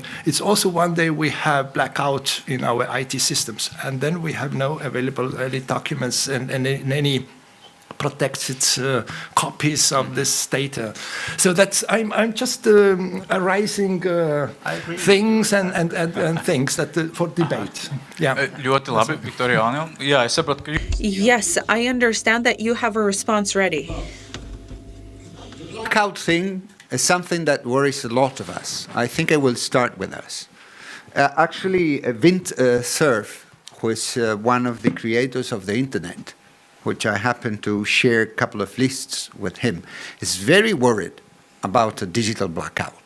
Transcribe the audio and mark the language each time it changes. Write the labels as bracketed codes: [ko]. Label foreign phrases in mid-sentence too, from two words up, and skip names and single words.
[en] It's also one day we have blackout in our IT systems, and then we have no available early documents and any protected copies of this data. So that's I'm just arising things and things that for debate. Yeah. [lv] Ļoti labi, Viktorija Ānel. Jā, es saprotu, ka [en] Yes, I understand that you have a response ready. Blackout thing is something that worries a lot of us. I think I will start with us. Actually, Vint Cerf, who is one of the creators of the internet, which I happen to share a couple of lists with him, is very worried about a digital blackout.